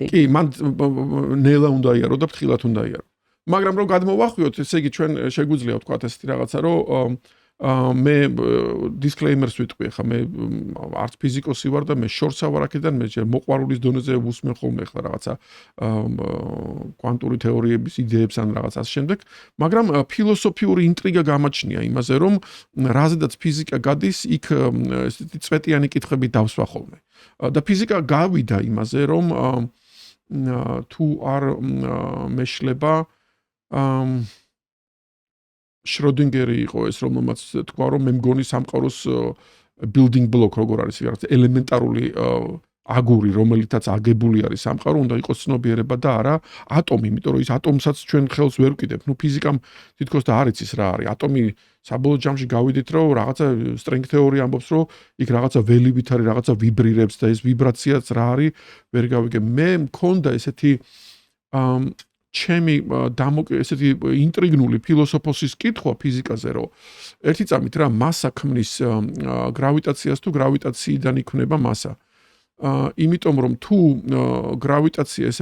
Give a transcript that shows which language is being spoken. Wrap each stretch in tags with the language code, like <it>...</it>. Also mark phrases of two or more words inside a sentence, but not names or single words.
<ka>კი მან ნელა უნდა იარო და ფრთხილად უნდა იარო მაგრამ რომ გადმოვახვიოთ, ესე იგი ჩვენ შეგვიძლია ვთქვათ ესეთი რაღაცა, რომ მე disclaimers ვიტყვი, ხა მე არც ფიზიკოსი ვარ და მე შორსა ვარ აქედან, მე მოყვარულის დონეზე ვუსმენ ხოლმე ხა რაღაცა კვანტური თეორიების იდეებს ან რაღაც ამ შემდეგ, მაგრამ ფილოსოფიური ინტრიგა გამაჩნია იმაზე, რომ რაზედაც ფიზიკა გადის, იქ ესეთი წვეტიანი კითხვები დავსვა ხოლმე. და ფიზიკა გავიდა იმაზე, რომ თუ არ მეშლება შროდინგერი იყო ეს რომელმაც თქვა რომ მე მგონი სამყაროს</ka> <en>building block</en> <ka>როგორ არის რაღაც ელემენტარული აგური რომელითაც აგებული არის სამყარო უნდა იყოს ცნობიერება და არა ატომი იმიტომ რომ ის ატომსაც ჩვენ ხელს ვერ ვკიდებთ ნუ ფიზიკამ თითქოს და არ იცის რა არის ატომი საბოლოო ჯამში გავიდით რომ რაღაცა</ka> <en>strength theory</en> <ka>ამბობს რომ იქ რაღაცა ველივით არის რაღაცა ვიბრირებს და ეს ვიბრაციაც რა არის ვერ გავიგე მე მქონდა ესეთი ჩემი ესეთი ინტრიგნული ფილოსოფოსის კითხვა ფიზიკაზე რომ ერთი წამით რა მასა ქმნის გრავიტაციას თუ გრავიტაციიდან იქმნება მასა იმიტომ რომ თუ გრავიტაცია ეს</ka>